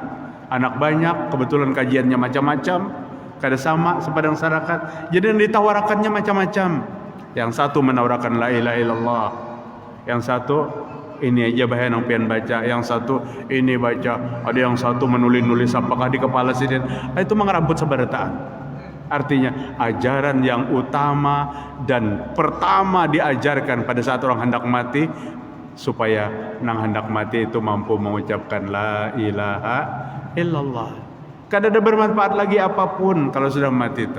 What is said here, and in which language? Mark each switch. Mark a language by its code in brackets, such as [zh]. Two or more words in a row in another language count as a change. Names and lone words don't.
[id] Anak banyak, kebetulan kajiannya macam-macam, kada sama sepadang masyarakat. Jadi yang ditawarakannya macam-macam. Yang satu menawarkan [ar] لا إله إلا الله. [id] Yang satu ini aja bahaya yang pian baca, yang satu ini baca, ada yang satu menulis-nulis apakah di kepala sidin. Itu mengerambut sebarataan. Artinya ajaran yang utama dan pertama diajarkan pada saat orang hendak mati, supaya nang hendak mati itu mampu mengucapkan [ar] لا إله إلا الله. [id] Kada ada bermanfaat lagi apapun kalau sudah mati itu.